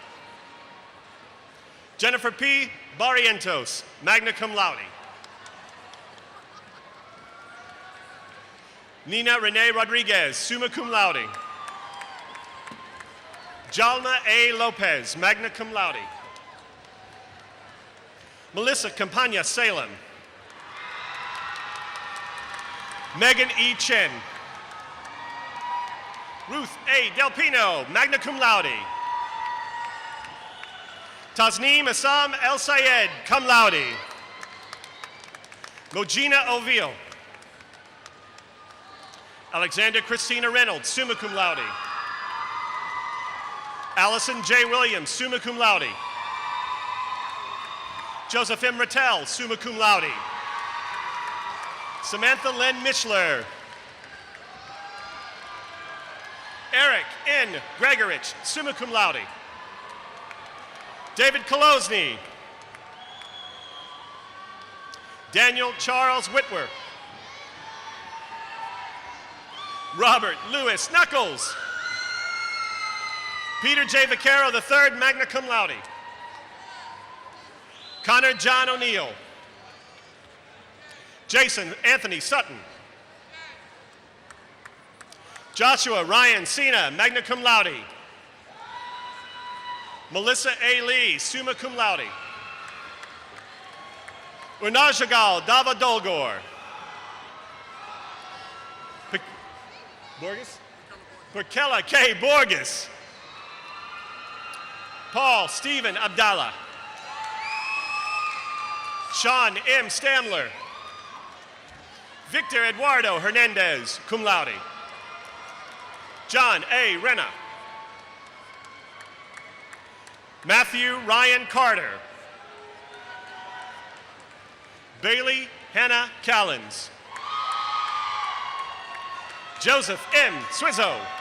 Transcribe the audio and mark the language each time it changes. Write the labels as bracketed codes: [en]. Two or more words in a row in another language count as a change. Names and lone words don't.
[en] Jennifer P. Barrientos, [la] magna cum laude. [en] Nina Renee Rodriguez, [la] summa cum laude. [en] Jalma A. Lopez, [la] magna cum laude. [en] Melissa Campagna Salem. Megan E. Chen. Ruth A. Del Pino, [la] magna cum laude. [en] Tasneem Assam El Sayed, [la] cum laude. [en] Mojina Ovil. Alexander Christina Reynolds, [la] summa cum laude. [en] Allison J. Williams, [la] summa cum laude. [en] Joseph M. Rattel, [la] summa cum laude. [en] Samantha Lynn Michler. Eric N. Gregorich, [la] summa cum laude. [en] David Kolosny. Daniel Charles Whitwer. Robert Louis Knuckles. Peter J. Vaccaro III, [la] magna cum laude. [en] Connor John O'Neill. Jason Anthony Sutton. Joshua Ryan Cena, [la] magna cum laude. [en] Melissa A. Lee, [la] summa cum laude. [en] Urnajagal Dava Dolgor. Borges? Perkella K. Borges. Paul Stephen Abdallah. Sean M. Stamler. Victor Eduardo Hernandez, [la] cum laude. [en] John A. Renna. Matthew Ryan Carter. Bailey Hannah Callens. Joseph M. Swizzo.